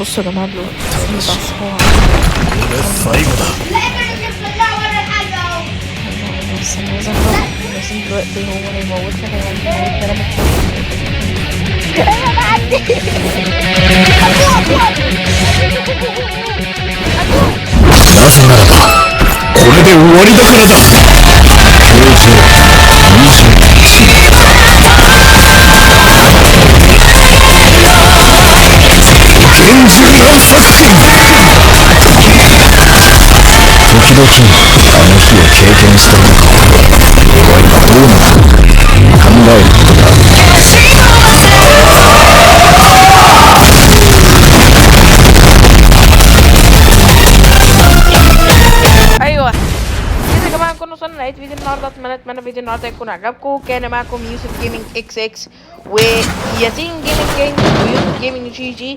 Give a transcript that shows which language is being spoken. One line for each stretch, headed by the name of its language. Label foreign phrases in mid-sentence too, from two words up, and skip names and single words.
Arabic: بصوا يا جماعه دلوقتي بس هو
Japanese: これ最後だ。
Arabic: بس لازم دلوقتي هو هيموتنا هيموت كلام
Japanese: なぜならばこれで終わりだからだ。強制21。厳重な作戦。時々あの日を経験していなかった終わりはどうなったのか考えることがある。
Arabic: ايوه كده يا جماعه نكون وصلنا لنهايه فيديو النهارده. اتمنى فيديو النهارده يكون عجبكم. كان معكم يوسف جيمنج اكس اكس وياسين جيمنج كينج ويوسف جيمنج جي جي.